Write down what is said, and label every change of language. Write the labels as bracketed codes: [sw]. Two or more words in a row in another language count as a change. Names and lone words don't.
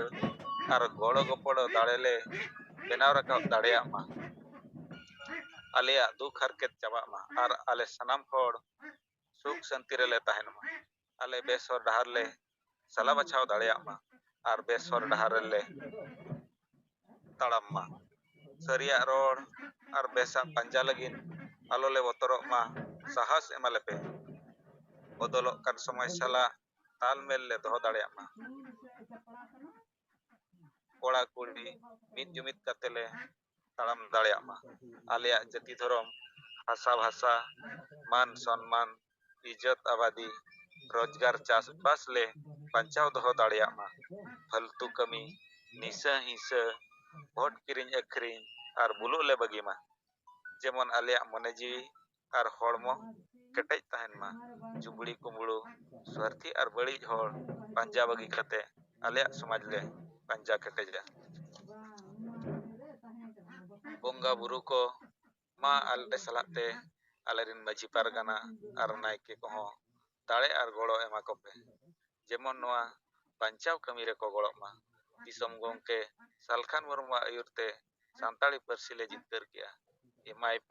[sat] ᱟᱨ ᱜᱚᱲᱚ ᱜᱚᱯᱚᱲᱚ ᱫᱟᱲᱮ ᱞᱮ ᱵᱮᱱᱟᱣ ᱨᱟᱠᱟᱵ ᱫᱟᱲᱮᱭᱟᱜ ᱢᱟ ᱟᱞᱮᱭᱟᱜ ᱫᱩᱠ ᱦᱟᱨᱠᱮᱛ ᱪᱟᱵᱟᱜ ᱢᱟ ᱟᱨ ᱟᱞᱮ ᱥᱟᱱᱟᱢ ᱦᱚᱲ ᱥᱩᱠ ᱥᱟᱱᱛᱤ ᱨᱮᱞᱮ ᱛᱟᱦᱮᱱ ᱢᱟ ᱟᱞᱮ ᱵᱮᱥ ᱦᱚᱨ ᱰᱟᱦᱟᱨ ᱞᱮ ᱥᱟᱞᱟ ᱵᱟᱪᱷᱟᱣ ᱫᱟᱲᱮᱭᱟᱜ ᱢᱟ ᱟᱨ ᱵᱮᱥ ᱦᱚᱨ ᱰᱟᱦᱟर ᱨᱮᱞᱮ ᱛᱟᱲᱟᱢ ᱢᱟ ᱥᱟᱹᱨᱤᱭᱟᱜ ᱨᱚᱲ ᱟᱨ ᱵᱮᱥᱟᱜ ᱯᱟᱸᱡᱟ ᱞᱟᱹᱜᱤᱫ ᱟᱞᱚᱞᱮ ᱵᱚᱛᱚᱨᱚᱜ ᱢᱟ ᱥᱟᱦᱟᱥ ᱮᱢᱟᱞᱮᱯᱮ ᱵᱚᱫᱚᱞᱚᱜ ᱠᱟᱱ ᱥᱚᱢᱚᱭ ᱥᱟᱞᱟᱜ ᱛᱟᱞᱢᱮᱞ ᱞᱮ ᱫᱚᱦᱚ ᱫᱟᱲᱮᱭᱟᱜ ᱢᱟ ᱠᱚᱲᱟ ᱠᱩᱲᱤ ᱢᱤᱫ ᱡᱩᱢᱤᱫ ᱠᱟᱛᱮ ᱞᱮ ᱛᱟᱲᱟᱢ ᱫᱟᱲᱮᱭᱟᱜ ᱢᱟ ᱟᱞᱮᱭᱟᱜ ᱡᱟᱹᱛᱤ ᱫᱷᱚᱨᱚᱢ ᱦᱟᱥᱟ ᱵᱷᱟᱥᱟ मान सम्मान इज्जत आबादी रोजगार चासबास ले बचाव दहो दाड़ियाग मा फालतू कमी निशा हिंसा भोट किरिंग अखरिंग और बुलुग ले बगी मा जेमन आलिया मने जीवी और हड़मो केटेज तहन मा जुबड़ी कुमड़ू स्वार्थी और बड़ीज हड़ पांजा बगी कते आलिया समाज ले पांजा केटेजा बोंगा बुरु को मा आले सलाते आलेरिन माझी पारगाना और नायके को दाड़े और गड़ो एमा कोपे जेमन नोआ बांचाव कमी रे को गड़ो मा दिसम गोंके सालखान मुर्मू आयुरते सानताड़ी पारसी ले जितकर किया एमाय पे